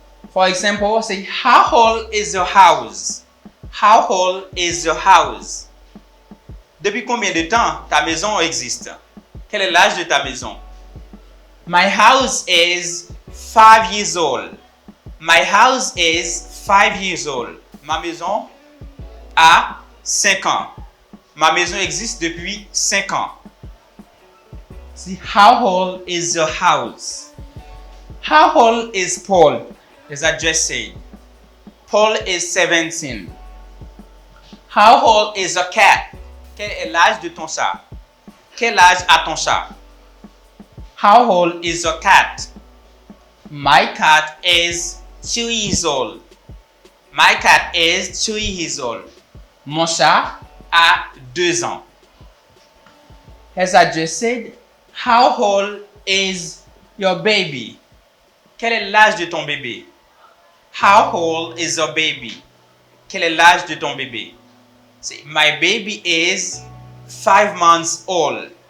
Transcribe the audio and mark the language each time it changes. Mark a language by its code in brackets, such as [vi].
[en] For example, say, how old is your house? How old is your house? [fr] Depuis combien de temps ta maison existe? Quel est l'âge de ta maison? [en] My house is 5 years old. My house is 5 years old. [fr] Ma maison a 5 ans. Ma maison existe depuis 5 ans. [en] See, how old is your house? How old is Paul? As I just said, Paul is 17. How old is your cat? [fr] Quel est l'âge de ton chat? Quel âge a ton chat? [en] How old is your cat? My cat is 2 years old. My cat is 2 years old. [fr] Mon chat a 2 ans. [en] As I just said, how old is your baby? [fr] Quel est l'âge de ton bébé? [en] How old is your baby? [fr] Quel est l'âge de ton bébé? [en] Say, my baby is 5 months old.